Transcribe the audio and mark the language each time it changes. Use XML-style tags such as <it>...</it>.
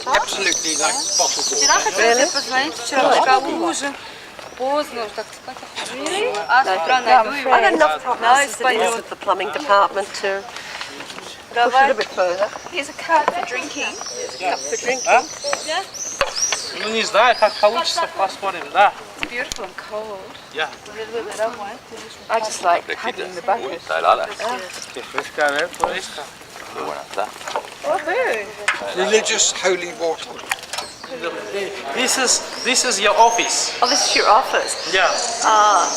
<en>Absolutely like bottled water. Really? Really? I got enough problems with the plumbing department to push it a bit further. Here's a cup for drinking. Here's a cup for drinking. Yeah.</en> <ru>Ну не знаю, как получится, посмотрим, да.</ru> <en>It's beautiful and cold. Yeah. I just like hugging the bucket.</en> <es>Qué fresca, a ver, fresca. Qué buena está.</es> <en>Oh, very. Religious holy water. This is your office. Oh, this is your office? Yeah. Ah.</en>